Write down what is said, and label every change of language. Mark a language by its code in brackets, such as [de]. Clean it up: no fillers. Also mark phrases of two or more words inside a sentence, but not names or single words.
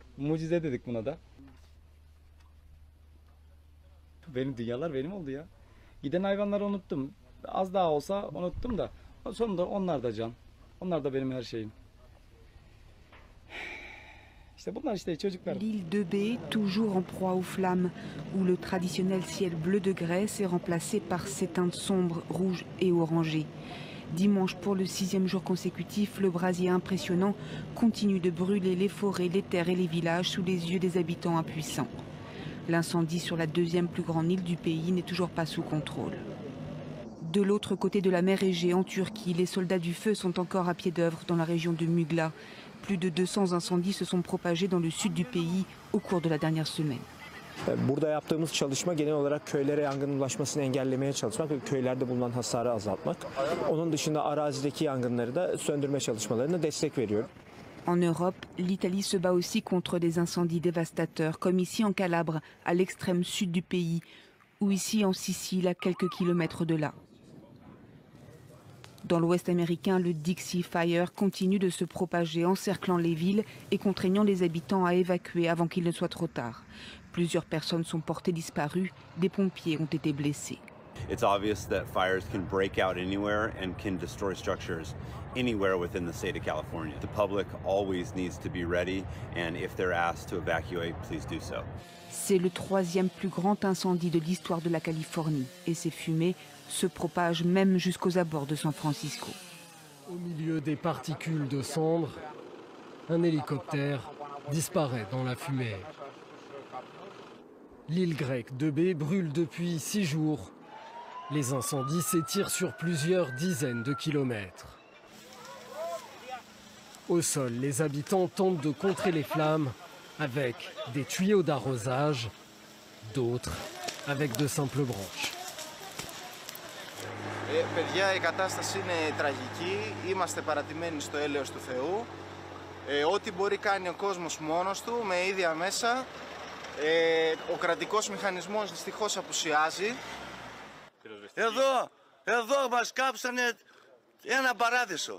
[tr] Mucize dedik buna da. Benim dünyalar benim oldu ya. Giden hayvanları unuttum. Az daha olsa unuttum da. Sonunda onlar da can. Onlar da benim her şeyim. İşte bunlar işte çocuklar. [fr] L'île de Bé, toujours en proie aux flammes, où le traditionnel ciel bleu de Grèce est remplacé par ses teintes sombres, rouges et orangées. Dimanche, pour le 6e jour consécutif, le brasier impressionnant continue de brûler les forêts, les terres et les villages sous les yeux des habitants impuissants. L'incendie sur la 2e plus grande île du pays n'est toujours pas sous contrôle. De l'autre côté de la mer Égée, en Turquie, les soldats du feu sont encore à pied d'œuvre dans la région de Mugla. Plus de 200 incendies se sont propagés dans le sud du pays au cours de la dernière semaine. [tr] Burada yaptığımız çalışma genel olarak köylere yangının ulaşmasını engellemeye çalışmak ve köylerde bulunan hasarı azaltmak. Onun dışında arazideki yangınları da söndürme çalışmalarına destek veriyor. [fr] En Europe, l'Italie se bat aussi contre des incendies dévastateurs, comme ici en Calabre, à l'extrême sud du pays, ou ici en Sicile, à quelques kilomètres de là. Dans l'ouest américain, le Dixie Fire continue de se propager, encerclant les villes et contraignant les habitants à évacuer avant qu'il ne soit trop tard. Plusieurs personnes sont portées disparues, des pompiers ont été blessés. [en] It's obvious that fires can break out anywhere and can destroy structures anywhere within the state of California. The public always needs to be ready, and if they're asked to evacuate, please do so. [fr] C'est le 3e plus grand incendie de l'histoire de la Californie et ces fumées se propagent même jusqu'aux abords de San Francisco. Au milieu des particules de cendres, un hélicoptère disparaît dans la fumée. L'île grecque de Bé brûle depuis 6 jours. Les incendies s'étirent sur plusieurs dizaines de kilomètres. Au sol, les habitants tentent de contrer les flammes avec des tuyaux d'arrosage, d'autres avec de simples branches. [el] Παιδιά, η κατάσταση είναι τραγική. Είμαστε παρατημένοι στο έλεος του Θεού. Ό,τι μπορεί κάνει ο κόσμος μόνος του, με ίδια μέσα. Ο κρατικός μηχανισμός δυστυχώς απουσιάζει. Εδώ μας κάψανε ένα παράδεισο.